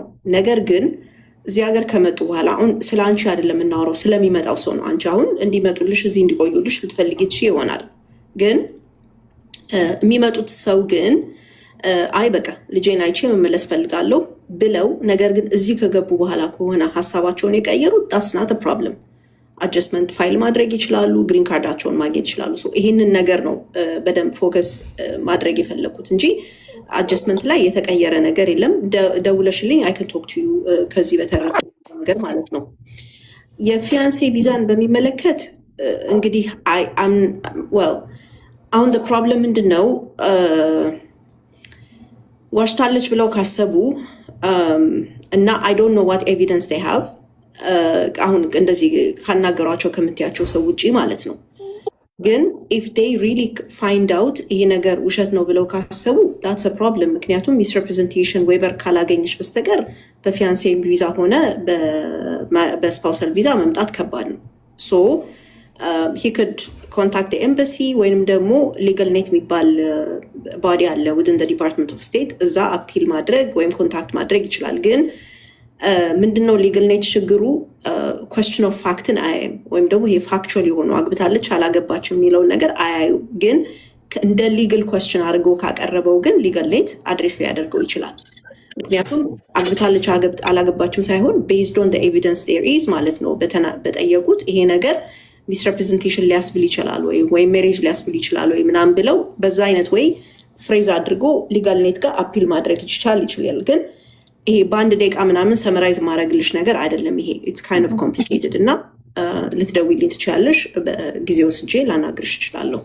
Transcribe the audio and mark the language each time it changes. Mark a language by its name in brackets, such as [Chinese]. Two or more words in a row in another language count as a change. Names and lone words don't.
[Amharic] ነገር ግን እዚህ ሀገር ከመጡ በኋላ አሁን ስለ አንቺ አይደለም የምናወራው ስለሚመጣው ሰው ነው። አንቺ አሁን እንዲመጡልሽ እዚህ እንዲቆዩልሽ ልትፈልጊ ትችይ ይሆናል። ግን የሚመጡት ሰው ግን አይ በቃ ልጄን አይቼ መመለስ ፈልጋለሁ ብለው ነገር ግን እዚህ ከገቡ በኋላ ከሆነ ሀሳባቸውን የቀየሩት [English] that's not a problem adjustment file [Amharic] ማድረግ ይችላሉ። ግሪን ካርዳቸውን ማግኘት ይችላሉ። ይሄንን ነገር ነው በደንብ ፎከስ ማድረግ የፈለኩት እንጂ አጀስትመንት ላይ የተቀየረ ነገር የለም። ደውለሽልኝ [English] I can talk to you [Amharic] ከዚህ በተረፈ ነገር ማለት ነው። የፊያንሴ ቪዛን በሚመለከት እንግዲህ አሁን ፕሮብለም ምንድነው ዋሽታለች ብለው ካሰቡ እና [English] I don't know what evidence they have [Amharic] አሁን እንደዚህ ካናገሯቸው ከምትያቸው ሰው ውጪ ማለት ነው። ግን [English] if they really find out [Amharic] ይሄ ነገር ውሸት ነው ብለው ካሰቡ [English] that's a problem። [Amharic] ምክንያቱም [English] misrepresentation waiver [Amharic] ካላገኘች በስተቀር በፊያንሴ ቪዛ ሆነ በስፓውሳል ቪዛ መምጣት ከባድ ነው። [English] so he could contact the embassy [Amharic] ወይንም ደግሞ [English] legal net [Amharic] የሚባል ባዲ አለ [English] within the Department of State [Amharic] እዛ አፒል ማድረግ ወይም ኮንታክት ማድረግ ይችላል። ግን ምንድነው [English] legal net [Amharic] ችግሩ [English] question of fact [Amharic] አያይም ወይም ደግሞ ይሄ ፋክቹዋል የሆነው አግብታለች አላገባችም የሚለውን ነገር አያዩ። ግን እንደ [English] legal question [Amharic] አድርገው ካቀረበው ግን [English] legal net address [Amharic] ሊያደርገው ይችላል። ምክንያቱም አግብታለች አላገባችም ሳይሆን [English] based on the evidence there is [Amharic] ማለት ነው በጠየቁት ይሄ ነገር ሚስሬፕሬዘንቴሽን ሊያስብል ይችላል ወይ ሜሬጅ ሊያስብል ይችላል ወይ ምናምን ብለው በዛ አይነት ወይ ፍሬዝ አድርጎ [English] legal net [Amharic] ጋር አፒል ማድረግ ይችላል። ግን ይሄ በአንድ ደቂቃ ምናምን ሰመራይዝ ማድረግልሽ ነገር አይደለም። ይሄ [English] it's kind of complicated [Amharic] እና ልትደውይልኝ ትችያለሽ። በጊዜ ወስጄ ላናግርሽ እችላለሁ።